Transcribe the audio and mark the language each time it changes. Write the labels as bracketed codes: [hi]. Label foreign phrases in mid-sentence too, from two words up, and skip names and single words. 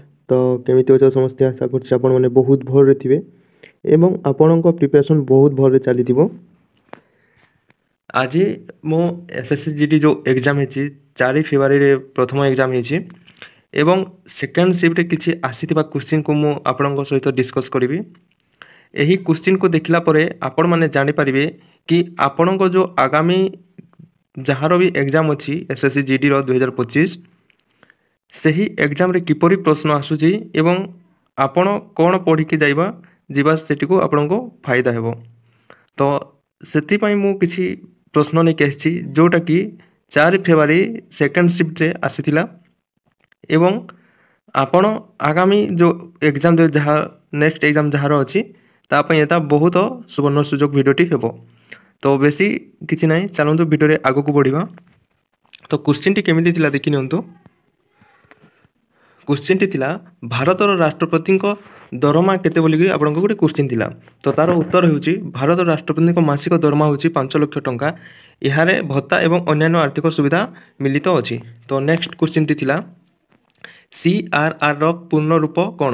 [or] ତ କେମିତି ଅଛନ୍ତି ସମସ୍ତେ ଆଶା କରୁଛି ଆପଣ ମାନେ ବହୁତ ଭଲ ଥିବେ ଏବଂ ଆପଣଙ୍କ ପ୍ରିପରେସନ୍ ବହୁତ ଭଲ ଚାଲି ଆଜି ମୋ ଏସଏସସି ଜିଡି ଯୋ ଏକ୍ଜାମ୍ ହେଉଛି 4 ଫେବୃଆରୀ ରେ ପ୍ରଥମ ଏକ୍ଜାମ୍ ହେଉଛି ଏବଂ [en] second shift [or] କିଛି ଆସିଥିବା କ୍ୱେଶ୍ଚନ୍ କୁ ମୁଁ ଆପଣଙ୍କ ସହିତ ଡିସ୍କସ୍ କରିବି। ଏହି କ୍ୱେଶ୍ଚନ୍ କୁ ଦେଖିଲା ପରେ ଆପଣ ମାନେ ଜାଣି ପାରିବେ କି ଆପଣଙ୍କ ଯୋ ଆଗାମୀ ଯାହାର ବି ଏକ୍ଜାମ୍ ଅଛି ଏସଏସସି ଜିଡି ର 2025 ସେହି ଏକ୍ଜାମ୍ରେ କିପରି ପ୍ରଶ୍ନ ଆସୁଛି ଏବଂ ଆପଣ କ'ଣ ପଢ଼ିକି ଯିବା ସେଠିକୁ ଆପଣଙ୍କୁ ଫାଇଦା ହେବ। ତ ସେଥିପାଇଁ ମୁଁ କିଛି ପ୍ରଶ୍ନ ନେଇକି ଆସିଛି ଯେଉଁଟାକି 4 ଫେବୃଆରୀ [en] second shift-re [or] ଆସିଥିଲା ଏବଂ ଆପଣ ଆଗାମୀ ଯେଉଁ ଏକ୍ଜାମ୍ ଯାହା [en] next exam [or] ଯାହାର ଅଛି ତା ପାଇଁ ଏଟା ବହୁତ ସୁବର୍ଣ୍ଣ ସୁଯୋଗ ଭିଡ଼ିଓଟି ହେବ। ତ ବେଶୀ କିଛି ନାହିଁ, ଚାଲନ୍ତୁ ଭିଡ଼ିଓରେ ଆଗକୁ ବଢ଼ିବା। ତ କ୍ୱେଶ୍ଚିନ୍ଟି କେମିତି ଥିଲା ଦେଖି ନିଅନ୍ତୁ। କ୍ୱେଶ୍ଚନ୍ ଥିଲା ଭାରତର ରାଷ୍ଟ୍ରପତି ଦରମା କେତେ ବୋଲିକି ଆପଣଙ୍କୁ ଗୋଟେ କ୍ୱେଶ୍ଚନ୍ ଥିଲା। ତ ତାର ଉତ୍ତର ହେଉଛି ଭାରତ ରାଷ୍ଟ୍ରପତି ମାସିକ ଦରମା ହେଉଛି 5 ଲକ୍ଷ ଟଙ୍କା। ଯାହାରେ ଭତ୍ତା ଏବଂ ଅନ୍ୟାନ୍ୟ ଆର୍ଥିକ ସୁବିଧା ମିଳିତ ଅଛି। ତ [en] next question [or] ଥିଲା ସିଆରଆର ର ପୂର୍ଣ୍ଣ ରୂପ କଣ।